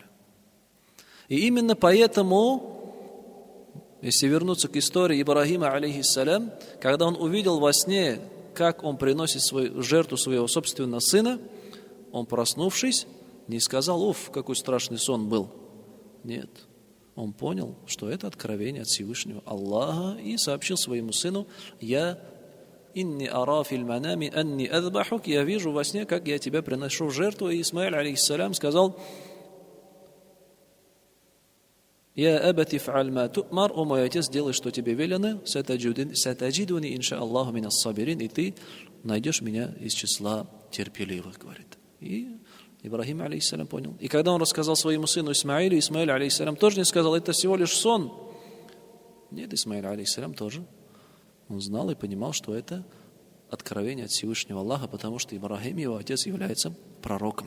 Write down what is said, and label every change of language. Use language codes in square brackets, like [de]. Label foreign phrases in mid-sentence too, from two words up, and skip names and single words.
[ru] И именно поэтому, если вернуться к истории Ибрахима, алейхиссалям, когда он увидел во сне, как он приносит свою жертву своего собственного сына, он, проснувшись, не сказал: «Уф, какой страшный сон был». Нет, он понял, что это откровение от Всевышнего Аллаха, и сообщил своему сыну: [ar] «يا إني أرى في المنام أني أذبحك», [ru] я вижу во сне, как я тебя приношу в жертву. И Исмаил, алейхиссалям, сказал: [ar] «يا أبت افعل ما تؤمر», [ru] о мой отец, делай, что тебе велено, [ar] ستجدني إن شاء الله من الصابرين, [ru] и ты найдешь меня из числа терпеливых, говорит. И Ибрахим, алейхиссалям, понял. И когда он рассказал своему сыну Исмаилю, Исмаиль, алейхиссалям, тоже не сказал: «Это всего лишь сон». Нет, Исмаиль, алейхиссалям, тоже. Он знал и понимал, что это откровение от Всевышнего Аллаха, потому что Ибрахим, его отец, является пророком.